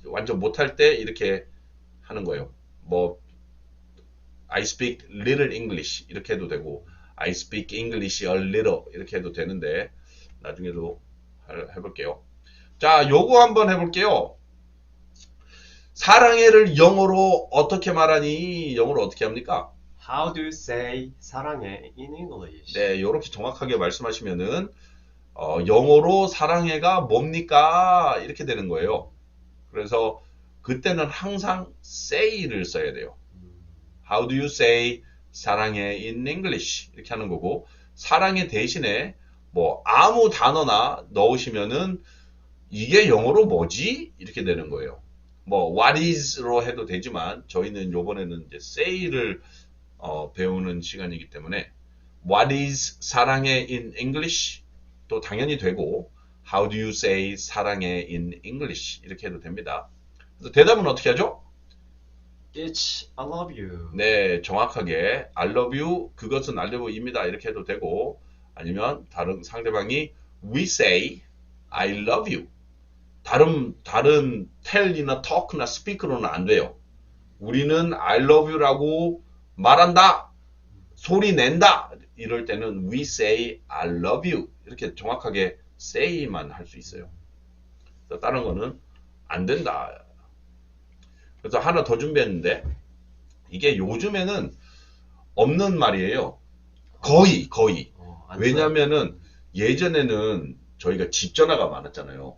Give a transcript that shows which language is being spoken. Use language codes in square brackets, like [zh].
[ko] 완전 못할 때 이렇게 하는 거예요. 뭐 [en] I speak little English [ko] 이렇게 해도 되고 [en] I speak English a little [ko] 이렇게 해도 되는데 나중에도 해볼게요. 자, 요거 한번 해볼게요. 사랑해를 영어로 어떻게 말하니? 영어로 어떻게 합니까? [en] How do you say 사랑해 in English? [ko] 네, 요렇게 정확하게 말씀하시면은 영어로 사랑해가 뭡니까? 이렇게 되는 거예요. 그래서 그때는 항상 say를 써야 돼요. [en] How do you say 사랑해 in English? [ko] 이렇게 하는 거고 사랑해 대신에 뭐 아무 단어나 넣으시면은 이게 영어로 뭐지? 이렇게 되는 거예요. 뭐 what is로 해도 되지만 저희는 요번에는 이제 say를 배우는 시간이기 때문에 [en] what is 사랑해 in English? [ko] 또 당연히 되고 [en] how do you say 사랑해 in English? [ko] 이렇게 해도 됩니다. 그래서 대답은 어떻게 하죠? [en] It's I love you. [ko] 네, 정확하게 [en] I love you, [ko] 그것은 I love you입니다. 이렇게 해도 되고 아니면 다른 상대방이 [en] we say I love you. [ko] 다른 tell이나 talk나 speak로는 안 돼요. 우리는 [en] I love you [ko] 라고 말한다. 소리 낸다. 이럴 때는 [en] we say I love you. [ko] 이렇게 정확하게 say만 할 수 있어요. 다른 거는 안 된다. 그래서 하나 더 준비했는데 이게 요즘에는 없는 말이에요. 거의. 안 왜냐면은 예전에는 저희가 집 전화가 많았잖아요.